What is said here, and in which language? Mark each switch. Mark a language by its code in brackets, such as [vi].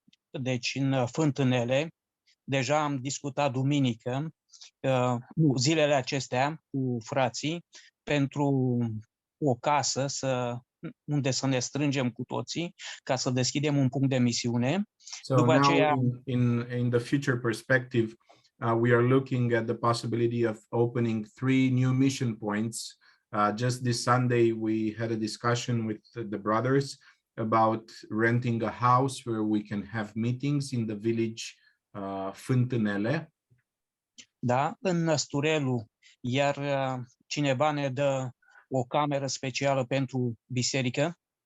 [ro] Deci în Fântânele, deja am discutat duminică, zilele acestea cu frații, pentru o casă unde să ne strângem cu toții, ca să deschidem un punct de misiune. [en] So [ro] După [en] now [ro] aceea, [en] in the future perspective, we are looking at the possibility of opening 3 new mission points. Just this Sunday, we had a discussion with the brothers about renting a house where we can have meetings in the village Fântânele. [ro] Da, în Năsturelu, iar cineva ne dă o cameră specială pentru biserică.